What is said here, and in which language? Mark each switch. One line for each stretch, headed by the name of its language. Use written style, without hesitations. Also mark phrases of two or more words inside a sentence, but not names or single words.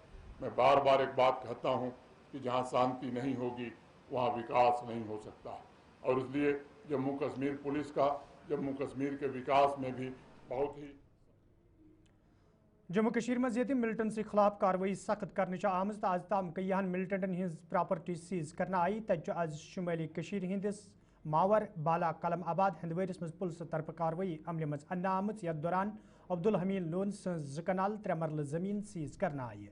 Hindi: मैं बार बार एक बात कहता हूं कि जहां शांति नहीं होगी वहां विकास नहीं हो सकता, और इसलिए जम्मू कश्मीर पुलिस का जम्मू कश्मीर के विकास में भी बहुत ही जम्मू कश्मीर में ये मिलिटेंट से खिलाफ कार्रवाई सख्त करने
Kashmiri: आम तो आज तम कईहन मिलिटेंटन हज
English: property seize
Kashmiri: कर आई। तज आज शुमाली कश्मीर हंदिस मावर बाला कलम आबाद हंदवरिस मज पुलिस तरफ कार्रवाई अमल मज अन्ना आमच यथ दौरान अब्दुल हमीद लोन सज कनाल 3 मरल जमीन सीज कर आई।